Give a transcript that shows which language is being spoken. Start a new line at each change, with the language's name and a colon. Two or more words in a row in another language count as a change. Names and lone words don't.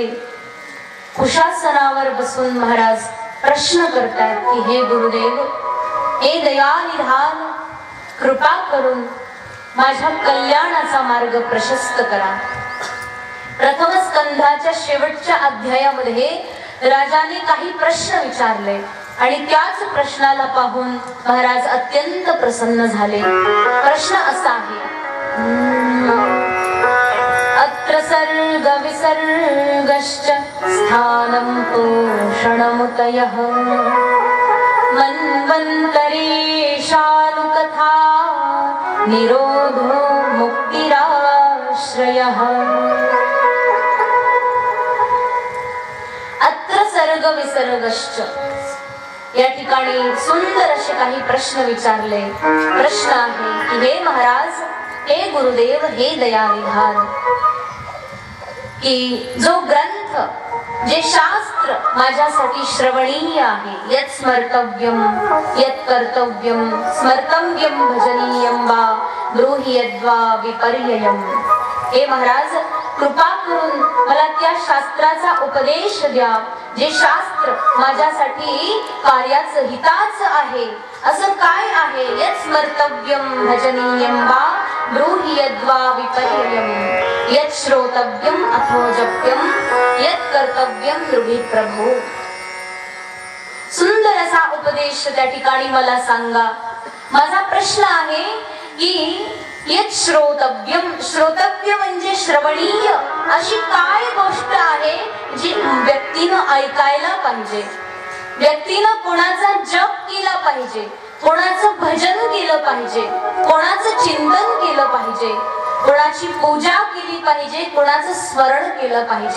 Marathi: कुशासनावर बसून महाराज प्रश्न करतात की हे गुरुदेव, हे दयानिधान, कृपा करून माझ्या कल्याणाचा मार्ग प्रशस्त करा. प्रथम स्कंधाच्या शेवटच्या अध्यायामध्ये राजाने काही प्रश्न विचारले आणि त्याच प्रश्नाला पाहून महाराज अत्यंत प्रसन्न झाले. प्रश्न असा आहे,
Sanskrit: अत्र सर्ग विसर्गश्च स्थानं पोषणमुतयः मन्वन्तरेशानुकथा निरोधो मुक्तिराश्रयः. अत्र सर्ग विसर्गश्च,
Marathi: या ठिकाणी सुंदर असे काही प्रश्न विचारले. प्रश्न आहे की हे महाराज, हे गुरुदेव, हे दयानिधान, की जो ग्रंथ, जे शास्त्र माझ्यासाठी श्रवणीय आहे,
Sanskrit: यत् स्मर्तव्यम यत् कर्तव्यम स्मर्तव्यम भजनीयम वा ब्रूहि यद्वा विपर्ययम.
Marathi: हे महाराज, कृपा करून मला त्या शास्त्राचा उपदेश द्या, जे शास्त्र माझ्यासाठी कार्याचं हिताचं आहे. असं काय आहे?
Sanskrit: यत् स्मर्तव्यम भजनीयम वा ब्रूहि यद्वा विपर्ययम यत् श्रोतव्यम अथो जप्यम यत् कर्तव्यम ब्रूहि प्रभो.
Marathi: सुंदर असा उपदेश त्या ठिकाणी मला सांगा. माझा प्रश्न आहे की
Sanskrit: यत् श्रोतव्यम,
Marathi: श्रोतव्य म्हणजे श्रवणीय, अशी काय गोष्ट आहे जी व्यक्तीनं ऐकायला पाहिजे, व्यक्तीनं कोणाचा जप केला पाहिजे, कोणाचं भजन केलं पाहिजे, कोणाचं चिंतन केलं पाहिजे, कोणाची पूजा केली पाहिजे, कोणाचं स्मरण केलं पाहिजे.